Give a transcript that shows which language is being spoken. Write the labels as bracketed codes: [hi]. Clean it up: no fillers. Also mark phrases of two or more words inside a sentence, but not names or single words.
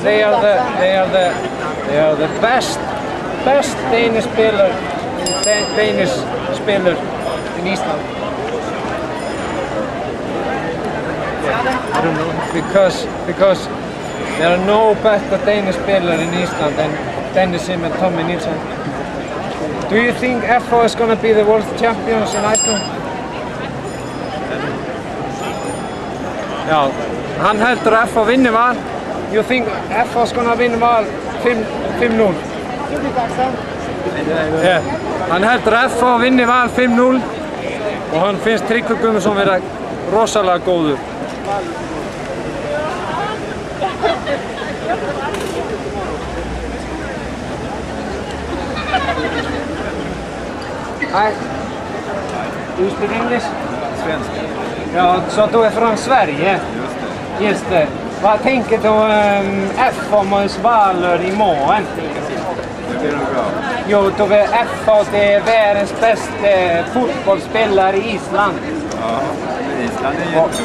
[en] They are the best Danish spiller in Iceland. I don't know because there are no better Danish spiller in Iceland than Dennis Sim and Tommy Nilsen. Do you think FH is going to be the world champions in Iceland? [is] Já, hann heldur að FH vinni Val. [en] You think FH is going to win Val 5-0? Yeah. [is] Hann heldur að FH vinni Val 5-0 og hann finnst Tryggvi Guðmundsson vera rosalega góður. [en] Hi. Do you speak English? [sv] Svenska. Ja, så du är från Sverige? Just det. Vad tänker du om FH mot Valur imorgon? Det blir nog bra. Jo, då är FH är världens bästa fotbollsspelare i Island. Ja, Island är jättebra.